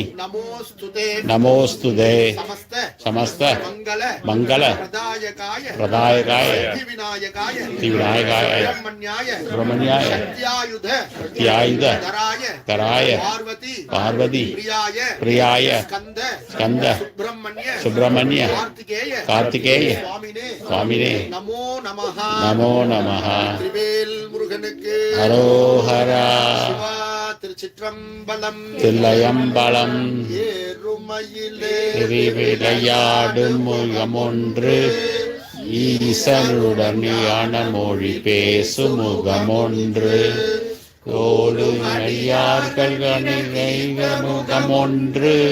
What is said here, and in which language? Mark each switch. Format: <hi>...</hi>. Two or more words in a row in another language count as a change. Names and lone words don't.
<sa>नमोस्तुते समस्त मंगल प्रदायकाय सिद्धिविनायकाय सुब्रह्मण्याय सत्यायुध कराय पार्वती प्रियाय स्कंद सुब्रह्मण्य कार्तिकेय स्वामिने नमो नमः</sa> <ta>हरोहरा தில்லையம்பலம் திருவிளையாடும் முகமொன்று ஈசனுடன் ஞான மொழி பேசும் முகம் ஒன்று கோடு ஐயார்கள் கணிகைகள் முகம் ஒன்று</ta>